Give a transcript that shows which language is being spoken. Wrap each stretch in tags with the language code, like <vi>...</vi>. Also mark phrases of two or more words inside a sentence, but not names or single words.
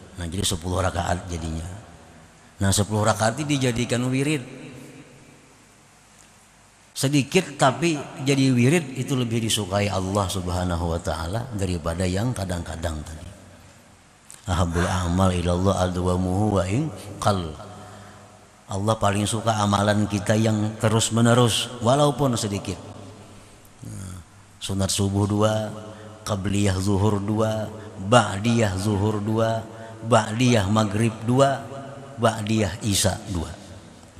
<id>Nah jadi 10 rakaat jadinya. Nah 10 rakaat ini dijadikan wirid. Sedikit tapi jadi wirid itu lebih disukai Allah</id> <ar>subhanahu wa ta'ala</ar> <id>daripada yang kadang-kadang tadi.</id> <ar>Ahabul a'mal ilallah adwamuhu wa in qal.</ar> <id>Allah paling suka amalan kita yang terus menerus walaupun sedikit. Nah, sunat subuh 2, qabliyah zuhur 2, ba'diyah zuhur 2, ba'diyah maghrib 2, ba'diyah isya 2.</id>